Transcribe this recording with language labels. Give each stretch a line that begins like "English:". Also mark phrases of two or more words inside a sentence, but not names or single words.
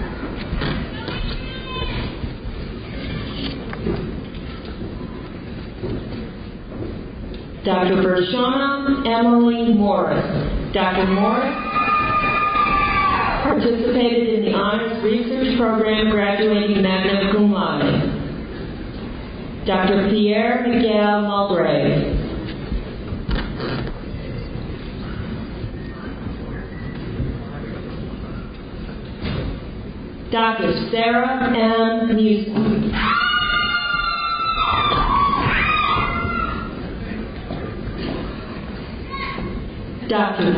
English: Dr. Bershana Emily Morris. Dr. Morris participated in the Honors Research Program, graduating
Latin: magna cum laude.
English: Dr. Pierre Miguel Mulgrave. Dr. Sarah M. Newsom. Dr.